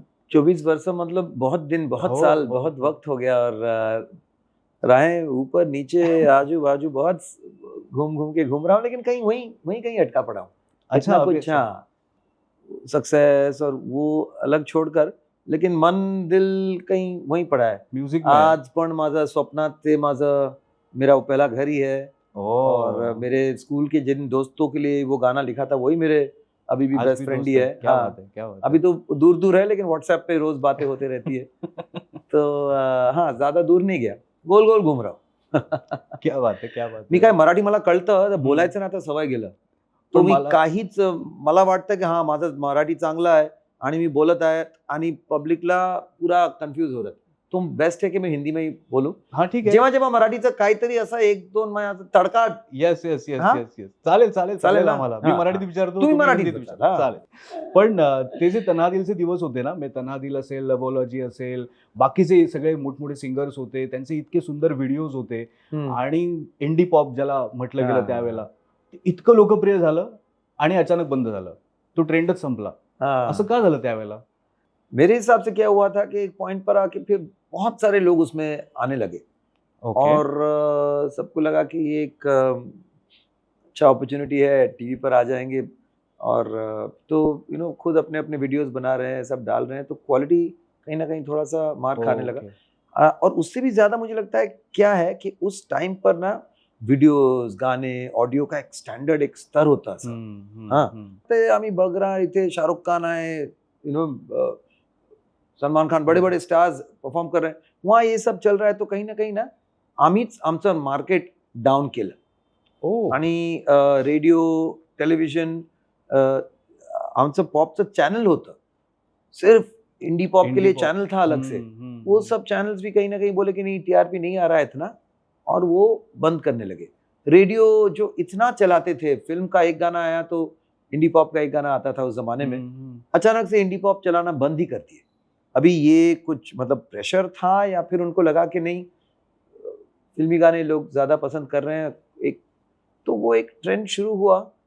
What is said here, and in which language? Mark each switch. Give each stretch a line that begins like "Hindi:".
Hindi: 24 वर्ष मतलब बहुत दिन, बहुत साल, बहुत वक्त हो गया. और राहें ऊपर नीचे आजू बाजू बहुत घूम के घूम रहा हूँ, लेकिन कहीं वहीं कहीं अटका पड़ा हूँ. अच्छा, कुछ सक्सेस और वो अलग छोड़कर, लेकिन मन दिल कहीं वहीं पड़ा है. म्युझिक
Marathi: आज पण माझं स्वप्नात ते माझं
Hindi: मेरा पहला घर ही है. और मेरे स्कूल के जिन दोस्तों के लिए वो गाना लिखा था वही मेरे अभी भी बेस्ट फ्रेंड ही है. क्या बात है. अभी तो दूर है, लेकिन व्हाट्सएप पे रोज बातें होते रहती है. तो हाँ, ज्यादा दूर नहीं गया, गोल गोल घूम रहा हूँ. क्या बात है.
Marathi: मी काय मराठी मला कळतं, बोलायचं ना आता सवय गेलं. तो मी काहीच, मला वाटतं की हा माझं मराठी चांगलं आहे आणि मी बोलत आहे आणि पब्लिकला पुरा कन्फ्यूज होत आहे. तो बेस्ट आहे की मी हिंदी
Hindi: में ही
Marathi: बोलू. हा, ठीक आहे. जेव्हा मराठीचं काहीतरी असा 1-2 तडका. येस. चालेल आम्हाला. मी मराठीत विचारतो, तुम्ही मराठीत चालेल. पण ते जे तन्हा दिलचे दिवस होते ना, तन्हा दिल असेल, लवोलॉजी असेल, बाकीचे सगळे मोठमोठे सिंगर्स होते, त्यांचे इतके सुंदर व्हिडिओज होते. आणि इंडी पॉप ज्याला म्हटलं गेलं त्यावेळेला, इतकं लोकप्रिय झालं आणि अचानक बंद झालं. तो ट्रेंडच संपला. असं का झालं त्यावेळेला?
Hindi: मेरे हिसाब से क्या हुआ था कि एक पॉइंट पर आके फिर बहुत सारे लोग उसमें आने लगे. और सबको लगा कि ये एक अच्छा अपॉर्चुनिटी है, टीवी पर आ जाएंगे. और तो खुद अपने अपने वीडियोस बना रहे हैं, सब डाल रहे हैं, तो क्वालिटी कहीं ना कहीं थोड़ा सा मार खाने लगा. और उससे भी ज्यादा मुझे लगता है क्या है कि उस टाइम पर ना व्हिडिओज, गाणे, ऑडिओ का एक स्टँडर्ड, एक स्तर होता. हाँ,
Marathi: ते आम्ही बघ रहा, इथे शाहरुख खान आहे,
Hindi: सलमान खान, बड़े बड़े स्टार्स परफॉर्म कर रहे हैं, वहाँ ये सब चल रहा है. तो कहीं ना
Marathi: आम्हीच आमचं मार्केट डाऊन केलं. आणि रेडिओ, टेलिव्हिजन, आमचं पॉपचं चॅनल होतं,
Hindi: सिर्फ इंडी पॉप के लिए चैनल था अलग से. वो सब चैनल्स भी कहीं ना कहीं बोले कि नहीं, टीआरपी नहीं आ रहा है इतना, और वो बंद करने लगे. रेडियो जो इतना चलाते थे, फिल्म का एक गाना आया तो इंडी पॉप का एक गाना आता था उस जमाने में, अचानक से इंडी पॉप चलाना बंद ही कर दिए. अभी ये कुछ मतलब प्रेशर था या फिर उनको लगा कि नहीं, फिल्मी गाने लोग ज्यादा पसंद कर रहे हैं, तो वो एक ट्रेंड शुरू हुआ.